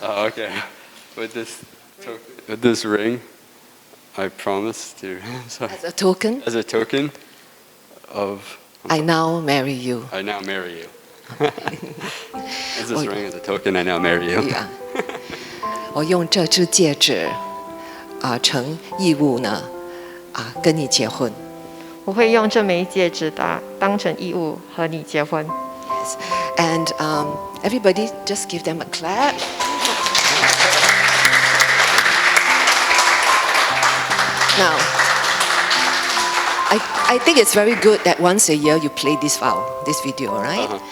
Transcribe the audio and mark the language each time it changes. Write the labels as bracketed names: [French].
[English] Oh, okay. With this ring, I promise to. Sorry. As a token, As a token of. I now marry you. I now marry you. As this ring as a token, I now marry you. Yeah. [Chinese] 我用这只戒指成义务呢跟你结婚。我会用这枚戒指当成义务和你结婚。 [English] Yes. And everybody just give them a clap. Now, I think it's very good that once a year you play this video, right?